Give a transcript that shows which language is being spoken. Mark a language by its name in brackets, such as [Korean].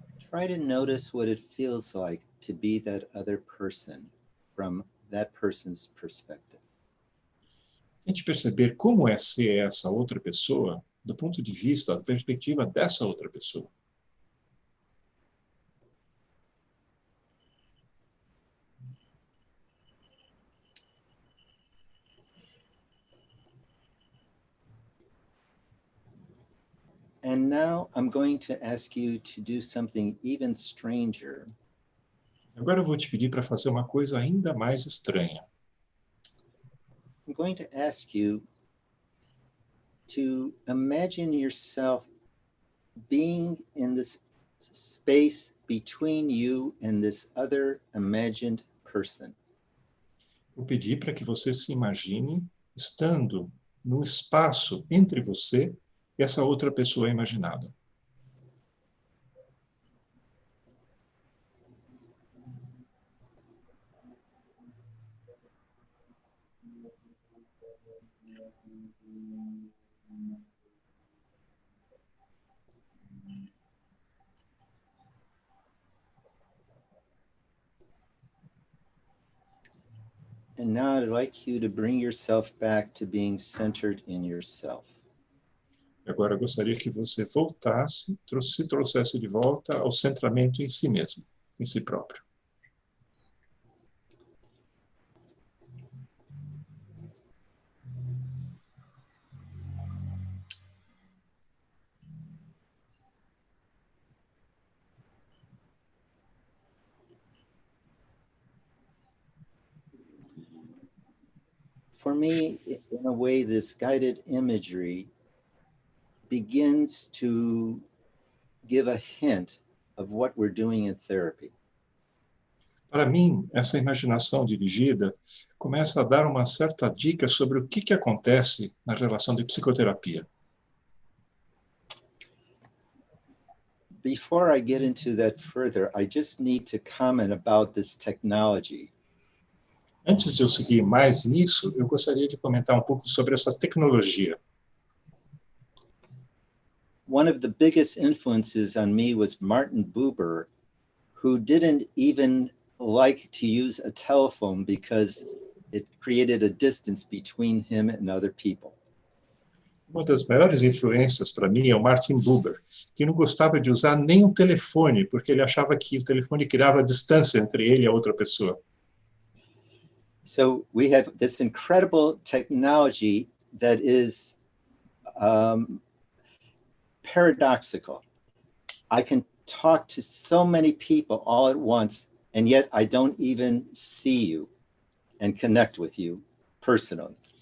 [English] Try to notice what it feels like to be that other person from that person's perspective. [Portuguese] Tente perceber como é ser essa outra pessoa do ponto de vista, da perspectiva dessa outra pessoa. [English] And now I'm going to ask you to do something even stranger. [Portuguese] Agora eu vou te pedir para fazer uma coisa ainda mais estranha. [English] I'm going to ask you to imagine yourself being in this space between you and this other imagined person. [Portuguese] Vou pedir para que você se imagine estando no espaço entre você e essa outra pessoa imaginada. [English] And now I'd like you to bring yourself back to being centered in yourself. [Portuguese] Agora eu gostaria que você voltasse, se trouxesse de volta ao centramento em si mesmo, em si próprio. [English] For me, in a way, this guided imagery begins to give a hint of what we're doing in therapy. [Portuguese] Para mim, essa imaginação dirigida começa a dar uma certa dica sobre o que acontece na relação de psicoterapia. [English] Before I get into that further, I just need to comment about this technology. [Portuguese] Antes de eu seguir mais nisso, eu gostaria de comentar um pouco sobre essa tecnologia. [English] One of the biggest influences on me was Martin Buber, who didn't even like to use a telephone because it created a distance between him and other people. [Portuguese] Uma das maiores influências para mim é o Martin Buber, que não gostava de usar nem um telefone, porque ele achava que o telefone criava distância entre ele e a outra pessoa. [English] So we have this incredible technology that is paradoxical. I can talk to so many people all at once, and yet I don't even see you and connect with you personally.